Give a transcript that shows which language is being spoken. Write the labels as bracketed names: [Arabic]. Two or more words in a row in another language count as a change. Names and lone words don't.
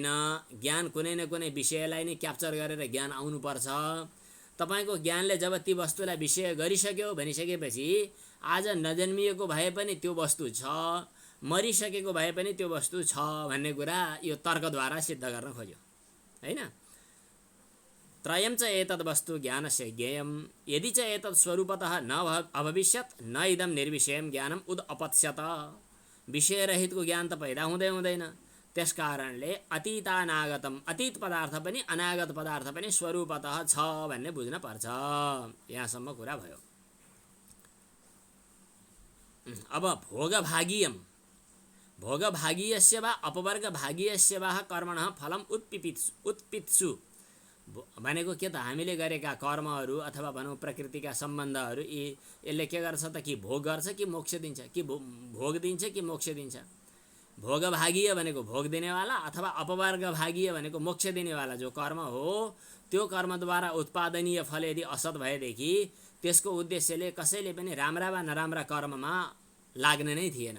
[Nepali] ज्ञान कुनै न कुनै विषयलाई नै क्याप्चर गरेर ज्ञान आउनुपर्छ। तपाईको ज्ञानले जब ती वस्तुलाई विषय गरिसक्यो भनिसकेपछि आज नजन्मिएको भए पनि त्यो वस्तु छ, मरिसकेको भए पनि त्यो वस्तु छ भन्ने कुरा यो तर्कद्वारा सिद्ध गर्न खोज्यो हैन। [Sanskrit] त्रयं च एतद् वस्तु ज्ञानस्य ज्ञेयम् यदि च एतद् स्वरूपतः न अभविष्यत् न इदं निर्विषयं ज्ञानम् उद अपत्स्यत। [Nepali] विषय रहितको ज्ञान त पैदा हुँदै हुँदैन। त्यसकारणले अतीतानागतम, अतीत पदार्थ पनि अनागत पदार्थ पनि स्वरूपतः छ भन्ने बुझ्न पर्छ। यहाँसम्म कुरा भयो। अब [Sanskrit] भोगभागीयम, भोगभागीयस्य वा अपवर्गभागीयस्य वा कर्मणः फलम उत्पित्सु [Nepali] भनेको के त हामीले गरेका कर्महरू अथवा भनौँ प्रकृतिका सम्बन्धहरू यसले के गर्छ त कि भोग गर्छ कि मोक्ष दिन्छ, कि भोग दिन्छ कि मोक्ष दिन्छ। भोगभागीय भनेको भोग दिनेवाला अथवा अपवर्गभागीय भनेको मोक्ष दिनेवाला जो कर्म हो त्यो कर्मद्वारा उत्पादनीय फल यदि असत भएदेखि त्यसको उद्देश्यले कसैले पनि राम्रा वा नराम्रा कर्ममा लाग्ने नै थिएन।